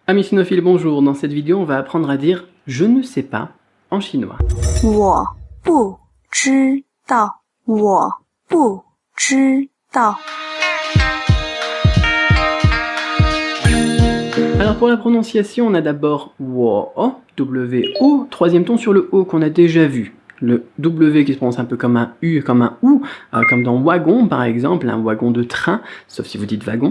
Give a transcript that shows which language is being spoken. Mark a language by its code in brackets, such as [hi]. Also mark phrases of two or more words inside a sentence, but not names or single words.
[fr] Amis sinophiles, bonjour. Dans cette vidéo, on va apprendre à dire « je ne sais pas » en chinois. [zh] 我不知道，我不知道。 [fr] Alors pour la prononciation, on a d'abord « wo », W-O, troisième ton sur le O qu'on a déjà vu. Le W qui se prononce un peu comme un U, comme un OU, comme dans wagon par exemple, un wagon de train, sauf si vous dites wagon.